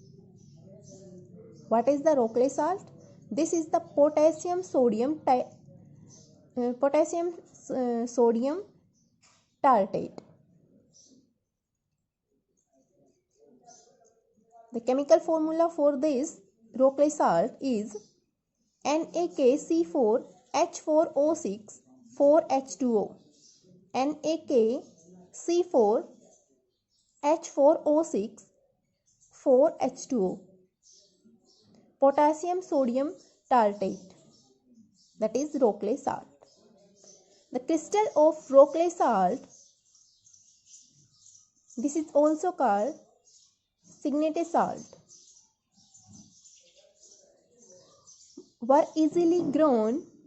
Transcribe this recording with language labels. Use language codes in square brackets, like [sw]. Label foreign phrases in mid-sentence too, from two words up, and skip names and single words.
[en] What is the Rockley salt? This is the potassium sodium tartrate. The chemical formula for this Rockley salt is NaKC4H4O6 4H2O. NaKC4H4O6 4H2O. Potassium sodium tartrate, that is Rockley salt. The crystal of Rockley salt, this is also called Signate salt, were easily grown.